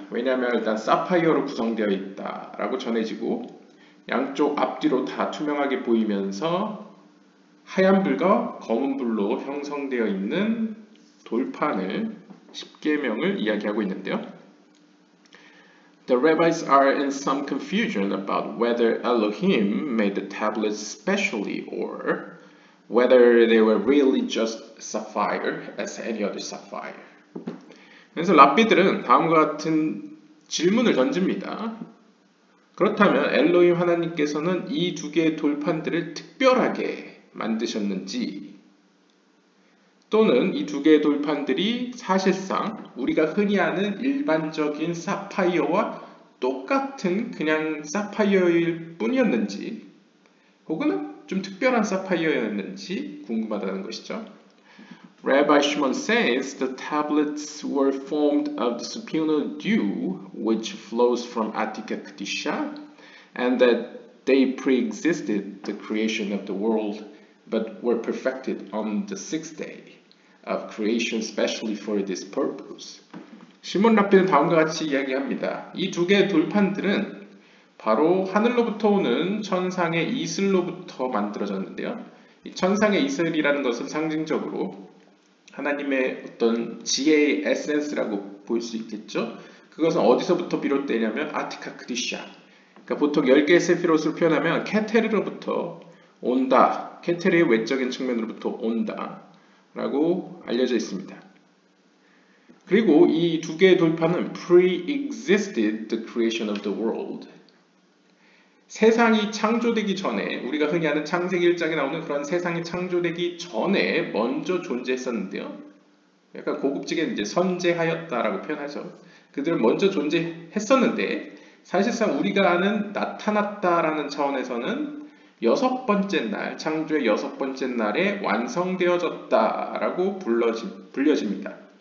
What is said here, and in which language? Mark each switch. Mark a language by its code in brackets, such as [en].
[ko] 왜냐하면 일단 사파이어로 구성되어 있다라고 전해지고 양쪽 앞뒤로 다 투명하게 보이면서 하얀 불과 검은 불로 형성되어 있는 돌판을 십계명을 이야기하고 있는데요. [en] The rabbis are in some confusion about whether Elohim made the tablets specially or whether they were really just sapphire as any other sapphire. [ko] 그래서 랍비들은 다음과 같은 질문을 던집니다. 그렇다면 엘로힘 하나님께서는 이 두 개의 돌판들을 특별하게 만드셨는지 또는 이 두 개의 돌판들이 사실상 우리가 흔히 아는 일반적인 사파이어와 똑같은 그냥 사파이어일 뿐이었는지 혹은 좀 특별한 사파이어였는지 궁금하다는 것이죠. [en] Rabbi Shimon says the tablets were formed of the supernal dew which flows from Atika Kedisha and that they pre-existed the creation of the world but were perfected on the sixth day of creation specially for this purpose. [ko] 시몬 랍비는 다음과 같이 이야기합니다. 이 두 개의 돌판들은 바로 하늘로부터 오는 천상의 이슬로부터 만들어졌는데요. 이 천상의 이슬이라는 것은 상징적으로 하나님의 어떤 지혜의 에센스라고 볼 수 있겠죠. 그것은 어디서부터 비롯되냐면 아티카 크디샤. 그러니까 보통 10개의 세피롯으로 표현하면 케테르로부터 온다. 케테르의 외적인 측면으로부터 온다. 라고 알려져 있습니다. 그리고 이 두 개의 돌판은 [en] pre-existed the creation of the world. [ko] 세상이 창조되기 전에 우리가 흔히 아는 창세기 1장에 나오는 그런 세상이 창조되기 전에 먼저 존재했었는데요. 약간 고급지게 이제 선재하였다라고 표현하죠. 그들은 먼저 존재했었는데 사실상 우리가 아는 나타났다라는 차원에서는 여섯 번째 날, 창조의 여섯 번째 날에 완성되어졌다라고 불려집니다.